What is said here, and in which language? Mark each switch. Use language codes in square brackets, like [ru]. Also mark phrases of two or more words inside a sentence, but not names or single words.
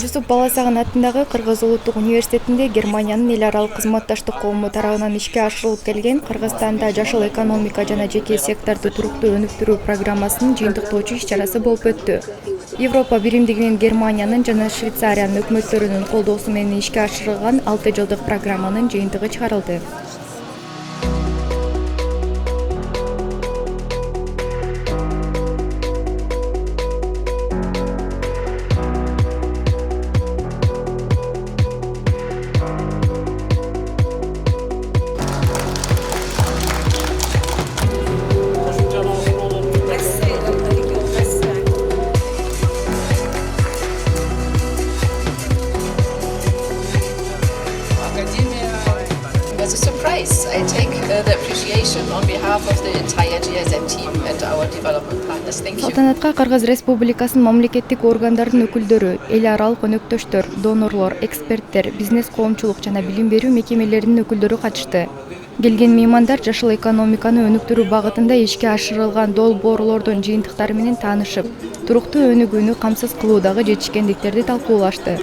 [ky] Жусуп Баласагын атындагы Кыргыз Улуттук университетинде Германиянын эл аралык кызматташтык колуму тарабынан ишке ашырылып келген Кыргызстанда жашыл экономика жана жеке секторду туруктуу өнүктүрүү программасынын жыйынтыктоочу иш-чарасы болуп өттү. Европа биримдигинин Германиянын жана Швейцариянын өкмөттөрүнүн колдоосу менен ишке ашырылган 6 жылдык программанын жыйынтыгы чыгарылды. [en] As a surprise, I take the appreciation on behalf of the entire GSM team and our development partners. Thank you. [ky] Салтанатка Кыргыз Республикасынын мамлекеттик органдарынын өкүлдөрү, эл аралык өнөктөштөр, донорлор, эксперттер, бизнес коомчулук жана билим берүү мекемелеринин өкүлдөрү катышты. Келген меймандар жашыл экономиканы өнүктүрүү багытында ишке ашырылган долбоорлордун жыйынтыктары менен таанышып, туруктуу өнүгүүнү камсыз кылуудагы жетишкендиктерди талкуулашты.